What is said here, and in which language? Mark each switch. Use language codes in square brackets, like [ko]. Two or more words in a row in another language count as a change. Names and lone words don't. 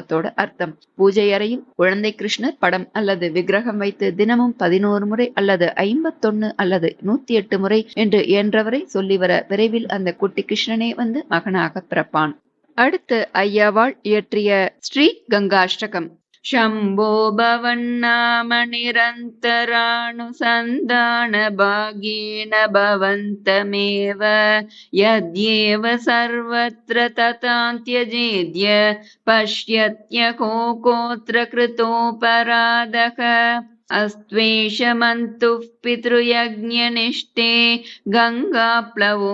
[ta] பூஜை அறையில் குழந்தை கிருஷ்ணர் படம் அல்லது விக்கிரகம் வைத்து தினமும் 11 முறை அல்லது 51 அல்லது 108 முறை என்று இயன்றவரை சொல்லி வர விரைவில் அந்த குட்டி கிருஷ்ணனே வந்து மகனாக பிறப்பான். அடுத்து ஐயாவாள் இயற்றிய ஸ்ரீ கங்காஷ்டகம். [sa] शम्भो भवन्नाम निरन्तरानुसन्धान भागेन भवन्तमेव यद्येव सर्वत्र तथान्त्यजेद्य पश्यत्यको कोऽत्र कृतोऽपराधः अस्त्वेषमन्तुः पितृयज्ञनिष्ठे गङ्गाप्लवो